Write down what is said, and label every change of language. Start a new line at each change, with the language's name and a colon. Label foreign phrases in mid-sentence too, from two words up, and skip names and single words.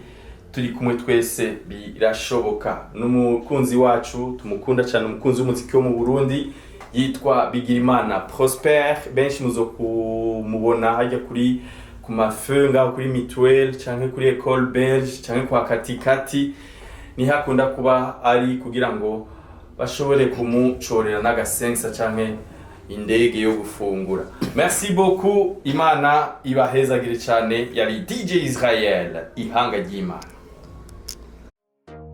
Rundi: turi kumwe twese birashoboka n'umukunzi wacu tumukunda cyane umukunzi w'umuziki wo mu Burundi yitwa Bigirimana Prosper benshi muzo kumubona hajya kuri ku mafenga kuri Mutuelle cyangwa kuri École Belge cyangwa kwa Katikati ni hakunda kuba ari kugira ngo bashobore kumucorera n'agasensa cyangwa indege yo gufungura.
French: Merci beaucoup,
Rundi: Imana ibahezagire cyane. Yari DJ Israel ihanga ry'Imana.